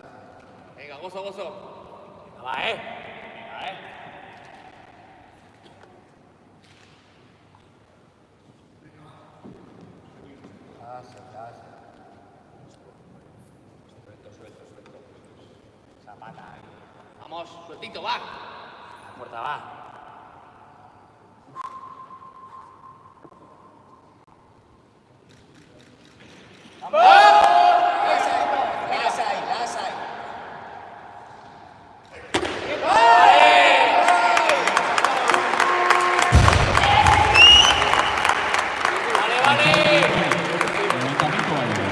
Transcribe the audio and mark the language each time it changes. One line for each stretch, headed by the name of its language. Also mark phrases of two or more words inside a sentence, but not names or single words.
Spanish: Venga, gozo, gozo. Venga, va, Venga,
Basque: Lasai, lasai. Zapata.
Spanish: Vamos, sueltito, va. La puerta, va.
Basque: Lasai, lasai.
Spanish: Levantamiento balón.